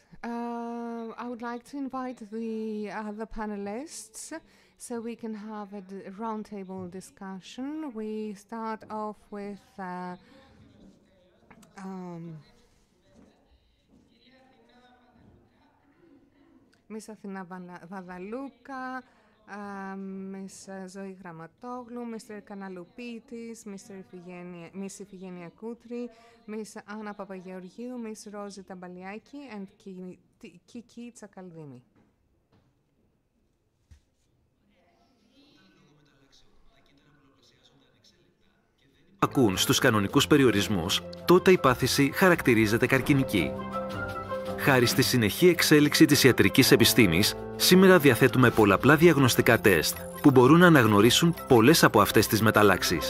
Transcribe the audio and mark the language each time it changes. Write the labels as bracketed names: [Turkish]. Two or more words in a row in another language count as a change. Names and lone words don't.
[English] I would like to invite the other panelists so we can have a roundtable discussion. We start off with Miss Athina Vadalouka, Miss Zoe Gramatoglou, Mr. Kanaloupidis, Miss Iphigenia Koutri, Miss Anna Papageorgiou, Miss Rosie Tabaliaki, and Kiki Tsakaldimi. [Greek] Ακούν στους κανονικούς περιορισμούς, τότε η πάθηση χαρακτηρίζεται καρκινική. Χάρη στη συνεχή εξέλιξη της ιατρικής επιστήμης, σήμερα διαθέτουμε πολλαπλά διαγνωστικά τεστ που μπορούν να αναγνωρίσουν πολλές από αυτές τις μεταλλάξεις.